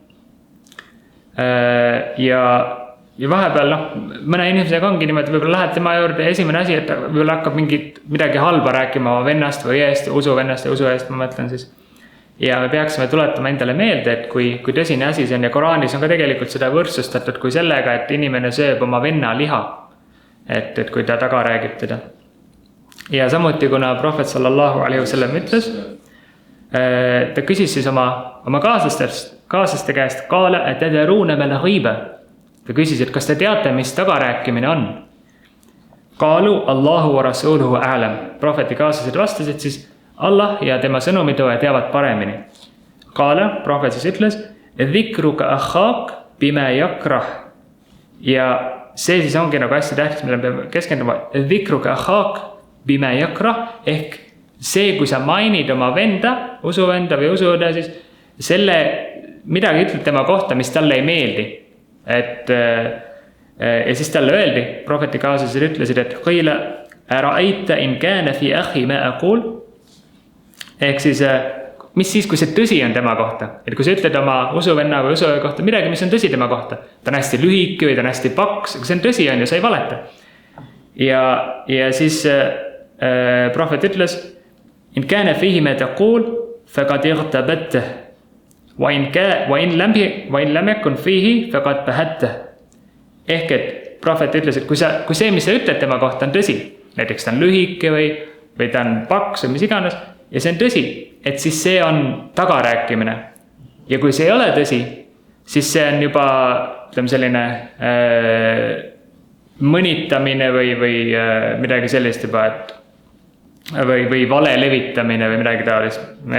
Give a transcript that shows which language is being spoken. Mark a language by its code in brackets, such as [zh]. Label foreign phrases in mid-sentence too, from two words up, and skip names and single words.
[et] Ja vahepeal mõne inimesega ongi niimoodi, võib-olla lähed tema juurde esimene asi, et võib-olla hakkab midagi halba rääkima oma vennast või usuvennast ja usu eest, ma mõtlen siis. Ja me peaksime tuletama endale meelde, et kui tõsine asi see on ja Koraanis on ka tegelikult seda võrdsustatud kui sellega, et inimene sööb oma venna liha, et kui ta taga räägib teda. Ja samuti, kuna prohvet [ar] صلى الله عليه وسلم [et] ütles, ta küsis siis oma kaaslaste käest, [ar] قال أتدرون ما الغيبة. [et] Ta küsis, et kas te teate, mis tagarääkimine on? [ar] قالوا الله ورسوله أعلم. [et] Prohveti kaaslased vastasid siis, Allah ja tema sõnumitooja teavad paremini. Qaala, prohvet siis ütles, [ar] ذكرك أخاك بما يكره. [et] Ja see siis ongi nagu hästi tähtis, mille peame keskenduma. [ar] ذكرك أخاك بما يكره, [et] ehk see, kui sa mainid oma venda, usuvenda või usuõde, siis selle midagi ütled tema kohta, mis talle ei meeldi. Ja siis talle öeldi, prohveti kaaslased ütlesid, et [ar] قيل أرأيت إن كان في أخي ما أقول. [et] Ehk siis, mis siis, kui see tõsi on tema kohta? Et kui sa ütled oma usuvenna või usuõe kohta midagi, mis on tõsi tema kohta, ta on hästi lühike või ta on hästi paks, aga see on tõsi on ja sa ei valeta. Ja siis prohvet ütles, [ar] إن كان فيه ما تقول فقد اغتبته وإن لم يكن فيه فقد بهته. [et] Ehk et prohvet ütles, et kui see, mis sa ütled tema kohta on tõsi, näiteks ta on lühike või ta on paks või mis iganes, ja see on tõsi, et siis see on tagarääkimine. Ja kui see ei ole tõsi, siis see on juba selline mõnitamine või midagi sellist juba, või vale levitamine või midagi taolist.